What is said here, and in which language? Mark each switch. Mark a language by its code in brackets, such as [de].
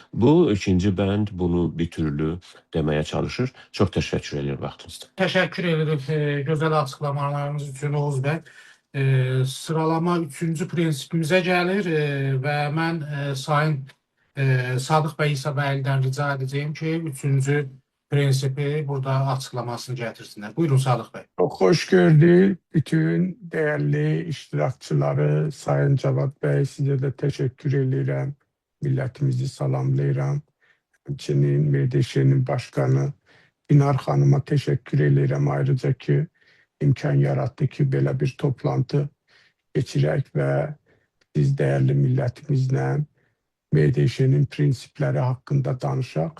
[tr] Bu ikinci band bunu bir türlü demeye çalışır. Çok teşekkür ederim vaxtınızda. Teşekkür ederim güzel açıklamalarınız için Oğuz Bey. Sıralama 3. [az] prensipimizə gəlir və mən Sayın Sadıq bəy İsabəylidən rica edəcəyim ki, 3. prensipi burada açıklamasını gətirsinlər. Buyurun Sadıq bəy. [tr] Çok hoş gördük bütün değerli iştirakçıları. Sayın Cavad Bey, size de teşekkür ederim. [az] Milletimizi salamlayıram. Həmçinin MDŞ'nin başkanı Dinar Hanım'a [tr] teşekkür ederim [az] ayrıca ki imkan yarattı ki belə bir toplantı geçirək və siz değerli milletimizle MDŞ'nin prinsipleri hakkında danışaq.